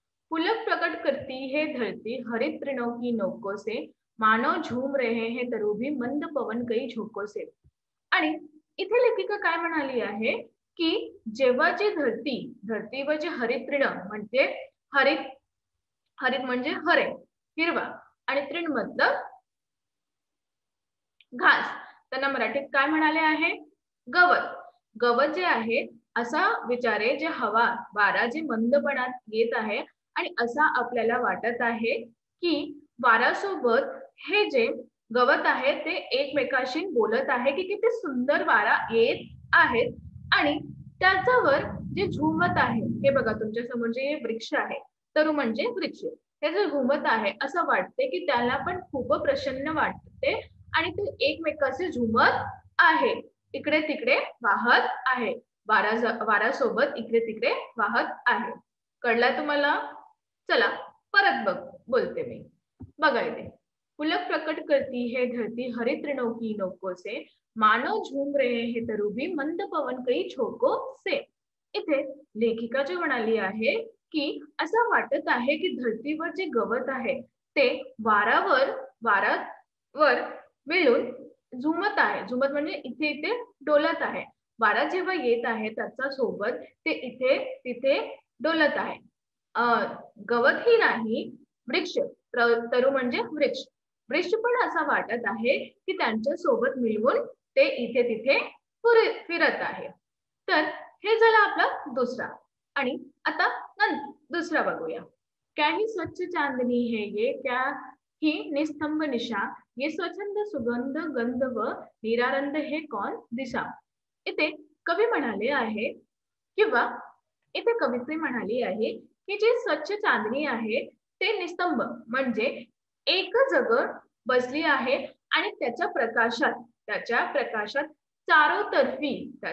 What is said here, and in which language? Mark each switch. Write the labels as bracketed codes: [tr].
[hi] पुलक प्रकट करती है धरती हरित तृणों की नोकों से, मानव झूम रहे हैं तरुभी मंद पवन कई झोंकों से। [mr] आणि इथे लेखिका काय म्हणाली आहे की जेव्हा जी धरती व जे हरित तृण म्हणजे हरित म्हणजे हरे हिरवा आणि तृण मतलब घास, त्यांना मराठीत काय म्हणाले आहे? गवत। गवत जे आहे असा विचारे जे हवा वारा जे मंदपणात येत आहे आणि असा आपल्याला वाटत आहे की वाऱ्यासोबत हे जे गवत आहे ते एकमेकाशी बोलत आहे की किती सुंदर वारा येत आहेत आणि त्याच्यावर जे झुमत आहे, हे बघा तुमच्या समोर जे वृक्ष आहे, तरु म्हणजे वृक्ष, हे जे घुमत आहे असं वाटते की त्याला पण खूप प्रसन्न वाटते आणि ते एकमेकाशी झुमत आहे, इकडे तिकडे वाहत आहे, वाऱ्यासोबत इकडे तिकडे वाहत आहे. कळलं तुम्हाला? चला परत बोलते मी. [hi] बघा इथे, पुलक प्रकट करती है धरती हरित तृणों की नोकों से, मानव झूम रहे हैं तरुभी मंद पवन कई झोंकों से. [mr] इथे लेखिका जे म्हणाली आहे की असं वाटत आहे की धरतीवर जे गवत आहे ते वारावर मिळून झुमत आहे. झुमत म्हणजे इथे इथे डोलत आहे. वारा जेव्हा येत आहे त्याच्या सोबत ते इथे तिथे डोलत आहे. गवत ही नाही, वृक्ष, तरु म्हणजे वृक्ष, वृक्ष पण असं वाटत आहे की त्यांच्या सोबत मिळून ते इथे तिथे फिरत आहे. तर हे झालं आपला दुसरा. आणि आता दुसरा बघूया. [hi] क्या ही स्वच्छ चांदनी है ये, क्या ही निस्तंभ निशा, ये स्वच्छंद सुगंध गंध व निरानंद है कौन दिशा. [mr] इथे कवी म्हणाले आहे किंवा इथे कवित्री म्हणाली आहे की जे स्वच्छ चांदणी आहे ते निस्तंभ म्हणजे एक जग बसली आहे आणि त्याच्या प्रकाशात चारोतर्फी